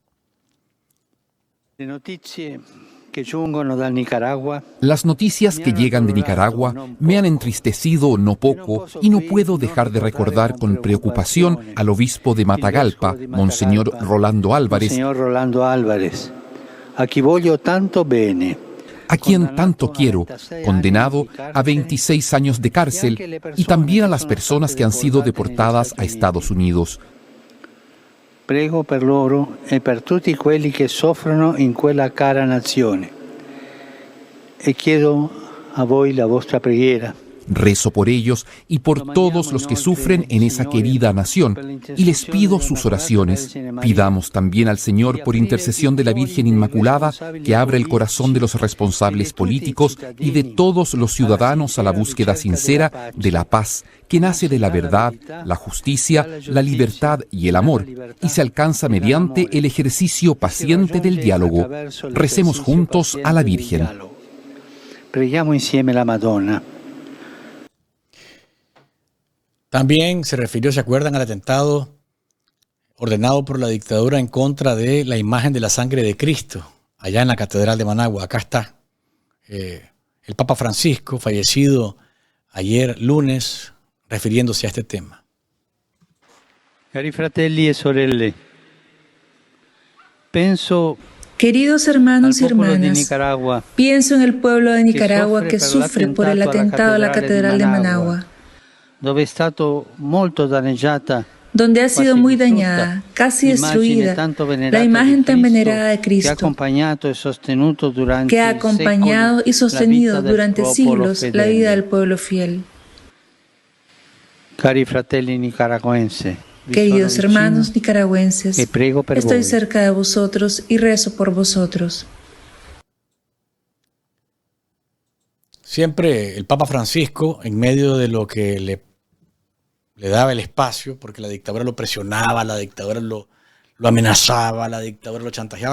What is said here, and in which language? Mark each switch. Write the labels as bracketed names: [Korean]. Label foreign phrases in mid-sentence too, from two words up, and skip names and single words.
[Spanish] Las noticias que llegan de Nicaragua me han entristecido no poco y no puedo dejar de recordar con preocupación al obispo de Matagalpa, Monseñor Rolando Álvarez, a quien tanto quiero, condenado a 26 años de cárcel, y también a las personas que han sido deportadas a Estados Unidos. [Italian] Prego per loro e per tutti quelli che soffrono in quella cara nazione. E chiedo a voi la vostra preghiera. [Spanish] Rezo por ellos y por todos los que sufren en esa querida nación, y les pido sus oraciones. Pidamos también al Señor, por intercesión de la Virgen Inmaculada, que abra el corazón de los responsables políticos y de todos los ciudadanos a la búsqueda sincera de la paz, que nace de la verdad, la justicia, la libertad y el amor, y se alcanza mediante el ejercicio paciente del diálogo. Recemos juntos a la Virgen. [Italian] Preghiamo insieme la Madonna. [Spanish] También se refirió, ¿se acuerdan?, al atentado ordenado por la dictadura en contra de la imagen de la sangre de Cristo, allá en la Catedral de Managua. Acá está el Papa Francisco, fallecido ayer lunes, refiriéndose a este tema. [Italian] Cari fratelli e sorelle, penso... [Spanish] Queridos hermanos y hermanas, pienso en el pueblo de Nicaragua que sufre por el atentado a la Catedral de Managua, donde ha sido muy dañada, casi destruida, la imagen tan venerada de Cristo, que ha acompañado y sostenido durante siglos la vida del pueblo fiel. [Italian] Cari fratelli nicaragüenses, [Spanish] queridos hermanos nicaragüenses, estoy cerca de vosotros y rezo por vosotros. Siempre el Papa Francisco, en medio de lo que le daba el espacio, porque la dictadura lo presionaba, la dictadura lo amenazaba, la dictadura lo chantajeaba.